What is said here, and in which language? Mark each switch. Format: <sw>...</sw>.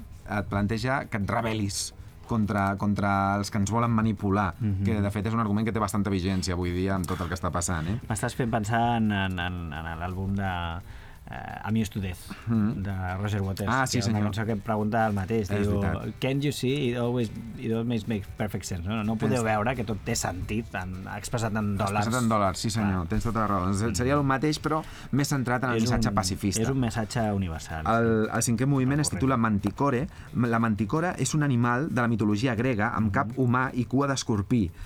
<ca>Et planteja que et rebel·lis contra els que ens volen manipular, que de fet és un argument que té bastanta vigència avui dia amb tot el que està passant. M'estàs fent pensar en l'àlbum de... Amused to Death, de Roger Waters. Ah, sí, senyor. Una cançó que em pregunta el mateix. És veritat.</ca> <en>Can't you see? It always makes perfect sense.</en> <ca>No podeu veure que tot té sentit, expressat en dòlars. Expressat en dòlars, sí, senyor. Tens tota la raó. Seria el mateix, però més centrat en el missatge pacifista. És un missatge universal. El cinquè moviment es titula Manticore. La manticora és un animal de la mitologia grega amb cap humà i cua d'escorpí.</ca>